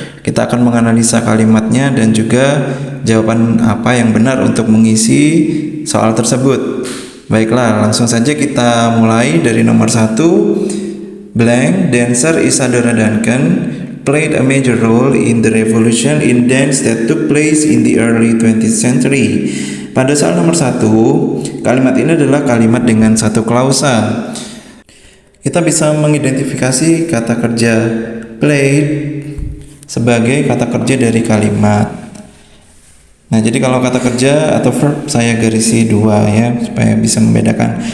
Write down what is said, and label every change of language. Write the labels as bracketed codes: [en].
[id] Kita akan menganalisa kalimatnya dan juga jawaban apa yang benar untuk mengisi soal tersebut. Baiklah, langsung saja kita mulai dari nomor 1. [en] Blank, dancer Isadora Duncan played a major role in the revolution in dance that took place in the early 20th century. [id] Pada soal nomor 1, kalimat ini adalah kalimat dengan satu klausa. Kita bisa mengidentifikasi kata kerja played sebagai kata kerja dari kalimat. Nah, jadi kalau kata kerja atau verb saya garisi 2 ya, supaya bisa membedakan.